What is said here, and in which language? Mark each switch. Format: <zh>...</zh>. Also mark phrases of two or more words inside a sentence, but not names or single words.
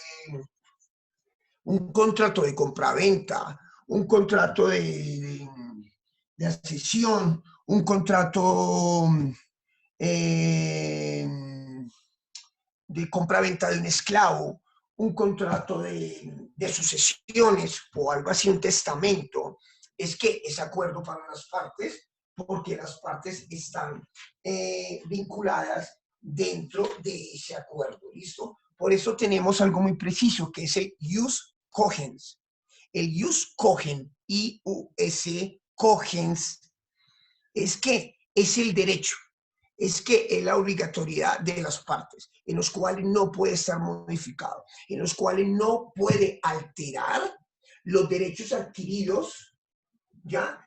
<es>compraventa, un contrato de accesión, un contrato de compraventa de un esclavo, un contrato de sucesiones o algo así, un testamento, es que es acuerdo para las partes, porque las partes están vinculadas dentro de ese acuerdo, ¿listo? Por eso tenemos algo muy preciso, que es el</es> <la>jus cogens. El jus cogens, I-U-S,</la> <es>cogens, es que es el derecho, es que es la obligatoriedad de las partes, en los cuales no puede estar modificado, en los cuales no puede alterar los derechos adquiridos, ¿ya?</es>